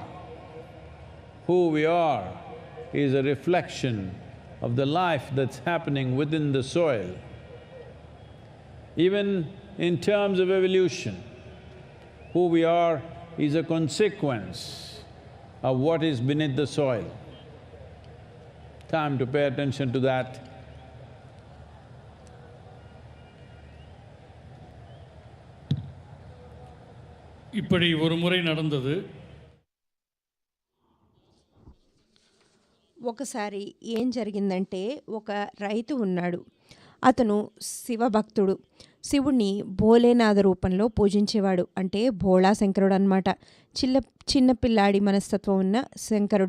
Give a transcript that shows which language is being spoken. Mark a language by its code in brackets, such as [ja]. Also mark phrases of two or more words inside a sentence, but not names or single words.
[en] Who we are is a reflection of the life that's happening within the soil. Even in terms of evolution, who we are is a consequence of what is beneath the soil. Time to pay attention to that. [ta] இப்படி ஒரு முறை நடந்தது. [te] ఒకసారి ఏం జరిగిందంటే, ఒక రైతు ఉన్నాడు. అతను శివభక్తుడు. శివుణ్ణి భోలేనాథ రూపంలో పూజించేవాడు. అంటే భోళా శంకరుడు అన్నమాట. చిన్న పిల్లాడి మనస్తత్వం ఉన్న శంకరుడు.